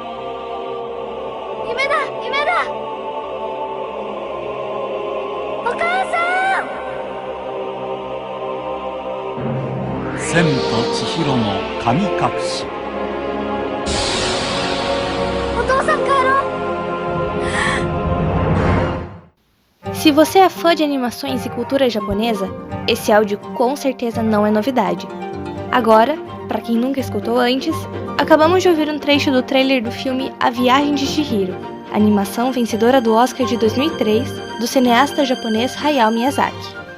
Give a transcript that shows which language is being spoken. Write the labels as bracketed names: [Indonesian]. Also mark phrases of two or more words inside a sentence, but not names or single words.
[Japanese] 夢だ、夢だ。お母さん。千と千尋の神隠し。お父さん、帰ろう。 [Portuguese] Se você é fã de animações e cultura japonesa, esse áudio com certeza não é novidade. Agora, para quem nunca escutou antes, acabamos de ouvir um trecho do trailer do filme A Viagem de Chihiro, animação vencedora do Oscar de 2003, do cineasta japonês Hayao Miyazaki.